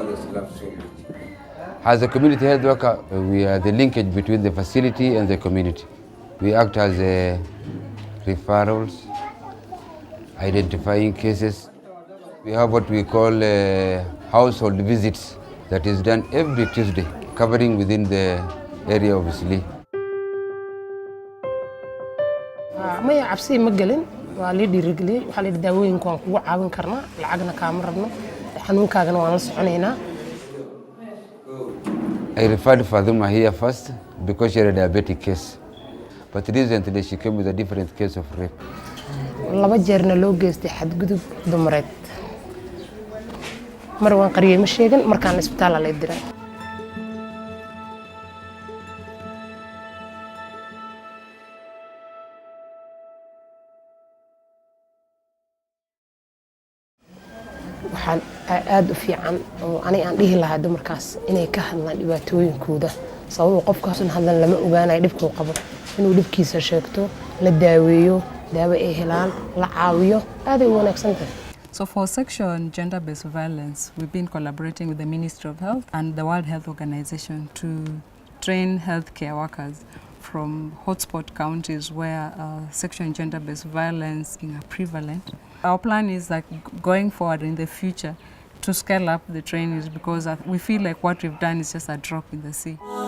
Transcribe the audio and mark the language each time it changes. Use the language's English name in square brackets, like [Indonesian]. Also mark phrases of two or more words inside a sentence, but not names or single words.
[English] As a community health worker, we are the linkage between the facility and the community. We act as referrals, identifying cases. We have what we call household visits that is done every Tuesday, covering within the area of Eastleigh. [Somali] maya cabsi ma gelin waa la dhiirigeliyay waxa la daawooyinka waan kugu caawin karnaa lacagna kaama rabno xanuunkaagana waan la soconaynaa. [English] I referred Fatima here first because she had a diabetic case, but recently she came with a different case of rape. [Somali] laba jeerna loo geystay xadgudub dumareed. mar waan qariyay ma sheegan markaan isbitaal la diray. waxaan aad u fiican oo aan dhihi lahaa dumarkaas inay ka hadlaan dhibaatooyinkooda sababtoo qofkaas hadlan lama ogaanayo dhibka uu qabo inuu dhibkiisa sheegto la daaweeyo daawo ay helaan la caawiyo aad ay wanaagsan tahay. [English] So for sexual and gender-based violence, we've been collaborating with the Ministry of Health and the World Health Organization to train healthcare workers from hotspot counties where sexual and gender-based violence are prevalent. Our plan is like going forward in the future to scale up the trainings because we feel like what we've done is just a drop in the sea.